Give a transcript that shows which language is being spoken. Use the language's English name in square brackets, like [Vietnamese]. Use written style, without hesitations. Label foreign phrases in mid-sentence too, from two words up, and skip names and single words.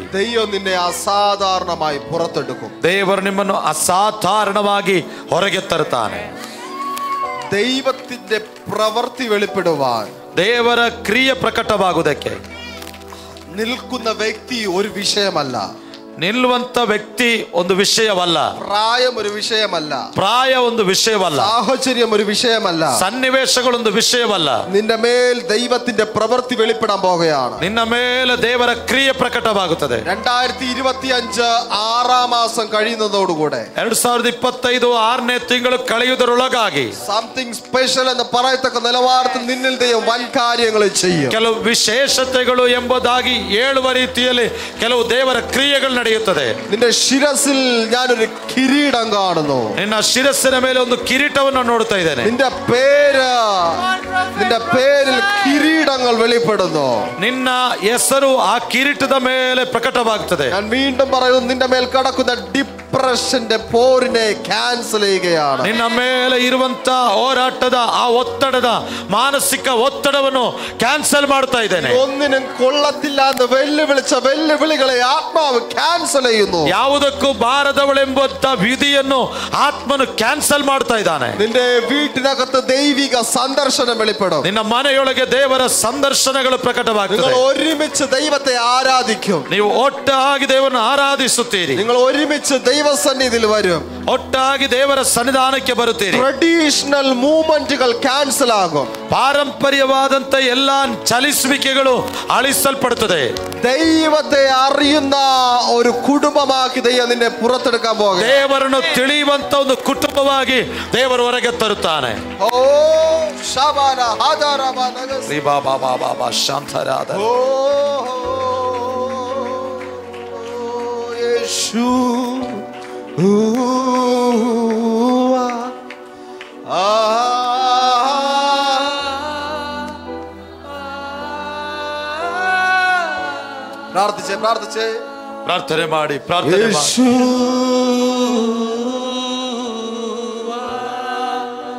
[Malayalam] ദൈവം നിന്നെ അസാധാരണമായി പുറത്തെടുക്കും. [Kannada] ದೇವರು ನಿಮ್ಮನ್ನು ಅಸಾಧಾರಣವಾಗಿ ಹೊರಗೆ ತರುತ್ತಾನೆ. [Malayalam] ദൈവത്തിന്റെ പ്രവൃത്തി വെളിപ്പെടുവാൻ, [Kannada] ದೇವರ ಕ್ರಿಯೆ ಪ್ರಕಟವಾಗುವುದಕ್ಕೆ [Malayalam] നിൽക്കുന്ന വ്യക്തി ഒരു വിഷയമല്ല. [Kannada] ನಿಲ್ಲುವಂತ ವ್ಯಕ್ತಿ ಒಂದು ವಿಷಯವಲ್ಲ. [Malayalam] പ്രായം ഒരു വിഷയമല്ല. [Kannada] ಪ್ರಾಯ ಒಂದು ವಿಷಯವಲ್ಲ. [Malayalam] സാഹചര്യം ഒരു വിഷയമല്ല. [Kannada] ಸನ್ನಿವೇಶಗಳೊಂದು ವಿಷಯವಲ್ಲ. [Malayalam] നിന്റെ മേൽ ദൈവത്തിന്റെ പ്രവൃത്തി വെളിപ്പെടാൻ പോകുകയാണ്. [Kannada] ನಿನ್ನ ಮೇಲೆ ದೇವರ ಕ್ರಿಯೆ ಪ್ರಕಟವಾಗುತ್ತದೆ. [Malayalam] 2025 6ാം മാസം കഴിയുന്നതോടുകൂടെ, [Kannada] 2025 6ನೇ ತಿಂಗಳು ಕಳೆಯುವುದರೊಳಗಾಗಿ [English] something special [Malayalam] എന്ന് പറയത്തക്ക നിലവാരത്തിൽ നിന്നിൽ ദൈവം വൻ കാര്യങ്ങൾ ചെയ്യും. [Kannada] ಕೆಲವು ವಿಶೇಷತೆಗಳು ಎಂಬುದಾಗಿ ಹೇಳುವ ರೀತಿಯಲ್ಲಿ ಕೆಲವು ದೇವರ ಕ್ರಿಯೆಗಳು ನಡೆಯುತ್ತದೆ. [Malayalam] നിന്റെ ശിരസിൽ ഞാനൊരു കിരീടം കാണുന്നു. [Kannada] ನಿನ್ನ ಶಿರಸ್ಸಿನ ಮೇಲೆ ಒಂದು ಕಿರೀಟವನ್ನು ನೋಡ್ತಾ ಇದ್ದೇನೆ. [Malayalam] നിന്റെ പേരിൽ കിരീടങ്ങൾ വെളിപ്പെടുന്നു. [Kannada] ನಿನ್ನ ಹೆಸರು ಆ ಕಿರೀಟದ ಮೇಲೆ ಪ್ರಕಟವಾಗುತ್ತದೆ. [Malayalam] ഞാൻ വീണ്ടും പറയുന്നു, നിന്റെ മേൽ കിടക്കുന്ന ഡിപ്രഷന്റെ പോരിനെ ക്യാൻസൽ ചെയ്യുകയാണ്. [Kannada] ನಿನ್ನ ಮೇಲೆ ಇರುವಂತ ಹೋರಾಟದ ಆ ಒತ್ತಡದ ಮಾನಸಿಕ ಒತ್ತಡವನ್ನು ಕ್ಯಾನ್ಸಲ್ ಮಾಡ್ತಾ ಇದ್ದೇನೆ. [Malayalam] ഒന്നിനും കൊള്ളത്തില്ല എന്ന് വെല്ലുവിളിച്ച വെല്ലുവിളികളെ ആത്മാവ് ക്യാൻസൽ ചെയ്യുന്നു. [Kannada] ಯಾವುದಕ್ಕೂ ಬಾರದವಳೆಂಬಂತ ವಿಧಿಯನ್ನು ಆತ್ಮನು ಕ್ಯಾನ್ಸಲ್ ಮಾಡ್ತಾ ಇದ್ದಾನೆ. [Malayalam] നിന്റെ വീട്ടിനകത്ത് ദൈവിക സന്ദർശനം വെളിപ്പെടും. [Kannada] ನಿನ್ನ ಮನೆಯೊಳಗೆ ದೇವರ ಸಂದರ್ಶನಗಳು ಪ್ರಕಟವಾಗುತ್ತದೆ. [Malayalam] നിങ്ങൾ ഒരുമിച്ച് ദൈവത്തെ ആരാധിക്കും. [Kannada] ನೀವು ಒಟ್ಟಾಗಿ ದೇವರನ್ನು ಆರಾಧಿಸುತ್ತೀರಿ. [Malayalam] നിങ്ങൾ ഒരുമിച്ച് ദൈവസന്നിധിയിൽ വരും. [Kannada] ಒಟ್ಟಾಗಿ ದೇವರ ಸನ್ನಿಧಾನಕ್ಕೆ ಬರುತ್ತೀರಿ. [English] traditional movements [Malayalam] ക്യാൻസൽ ആകും. [Kannada] ಪಾರಂಪರ್ಯವಾದಂತ ಎಲ್ಲಾ ಚಲಿಸುವಿಕೆಗಳು ಅಳಿಸಲ್ಪಡುತ್ತದೆ. [Malayalam] ദൈവത്തെ അറിയുന്ന ഒരു കുടുംബമാക്കി ദൈവം നിന്നെ പുറത്തെടുക്കാൻ പോകും. [Kannada] ದೇವರನ್ನು ತಿಳಿಯುವಂತ ಒಂದು ಕುಟುಂಬವಾಗಿ ದೇವರು ಹೊರಗೆ ತರುತ್ತಾನೆ. ഓ ശബന ഹദരബ നഗസ് ಶ್ರೀ ಬಾಬಾ ಬಾಬಾ ಬಾ ಶಾಂತರಾದ. [Malayalam] ഓ യേശു പ്രാർത്ഥിച്ചേ [Kannada] ಪ್ರಾರ್ಥನೆ ಮಾಡಿ ಪ್ರಾರ್ಥನೆ ಮಾಡಿ.